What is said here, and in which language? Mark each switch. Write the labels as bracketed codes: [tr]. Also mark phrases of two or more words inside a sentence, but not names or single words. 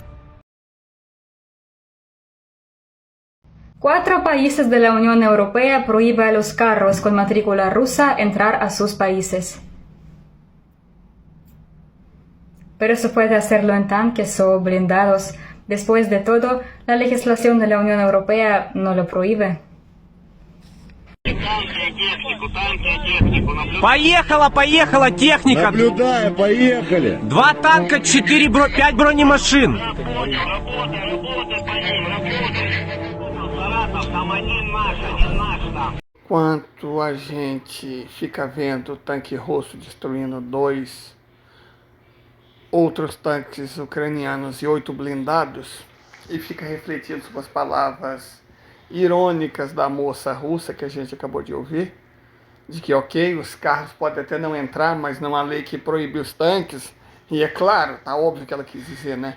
[es] 4 países de la Unión Europea prohíben a los carros con matrícula rusa entrar a sus países. Pero se puede hacerlo en tanques o blindados. Después de todo, la legislación de la Unión Europea no lo prohíbe. [ru] Поехала техника. Наблюдаем, поехали. 2 танка, 5 бронемашин. [pt] Enquanto a gente fica vendo o tanque russo destruindo 2 outros tanques ucranianos e 8 blindados, e fica refletindo sobre as palavras irônicas da moça russa que a gente acabou de ouvir, de que ok, os carros podem até não entrar, mas não há lei que proíbe os tanques, e é claro, tá óbvio que ela quis dizer, né?